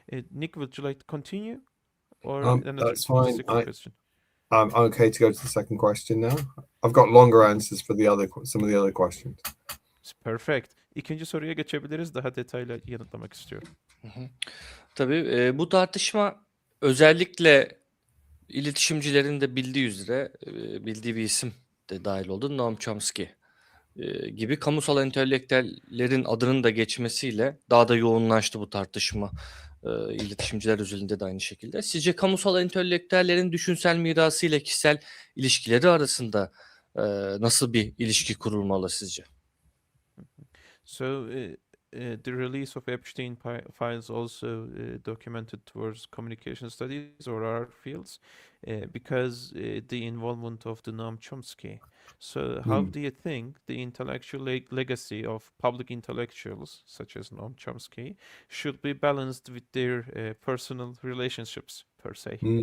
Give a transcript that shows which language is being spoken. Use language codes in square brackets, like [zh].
[en] Nick, would you like to continue or another That's fine. second question? I'm okay to go to the second question now. I've got longer answers for some of the other questions. Perfect. [tr] İkinci soruya geçebiliriz. Daha detaylı yanıtlamak istiyorum. Tabii bu tartışma özellikle iletişimcilerin de bildiği üzere bildiği bir isim de dahil oldu. Noam Chomsky gibi kamusal entelektüellerin adının da geçmesiyle daha da yoğunlaştı bu tartışma. İletişimciler özelinde de aynı şekilde. Sizce kamusal entelektüellerin düşünsel mirası ile kişisel ilişkileri arasında nasıl bir ilişki kurulmalı sizce? [en] So, the release of Epstein files also documented towards communication studies or art fields because the involvement of the Noam Chomsky. So, how do you think the intellectual legacy of public intellectuals, such as Noam Chomsky, should be balanced with their personal relationships, per se?